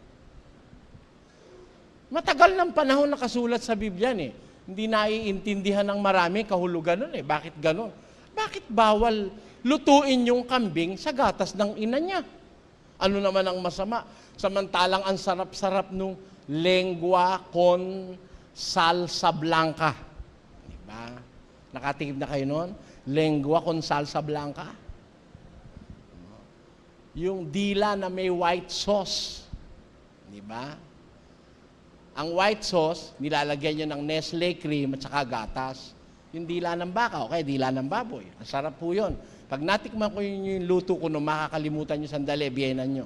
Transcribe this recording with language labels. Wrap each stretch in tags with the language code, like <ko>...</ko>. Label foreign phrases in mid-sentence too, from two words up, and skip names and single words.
<tl>Matagal ng panahon nakasulat sa Biblia eh. Hindi naiintindihan ng marami kahulugan nun eh. Bakit ganon? Bakit bawal lutuin yung kambing sa gatas ng ina niya? Ano naman ang masama? Samantalang ang sarap-sarap nung</tl> <es>lengua con salsa blanca.</es> <tl>Diba? Nakatikim na kayo nun?</tl> <es>Lengua con salsa blanca.</es> <tl>Yung dila na may</tl> <en>white sauce.</en> <tl>Diba? Ang</tl> <en>white sauce,</en> <tl>nilalagyan nyo ng Nestle cream at saka gatas. Yung dila ng baka, okay, dila ng baboy. Ang sarap po yun. Pag natikman ko yung luto ko, makakalimutan nyo sandali, biyenan nyo.</tl>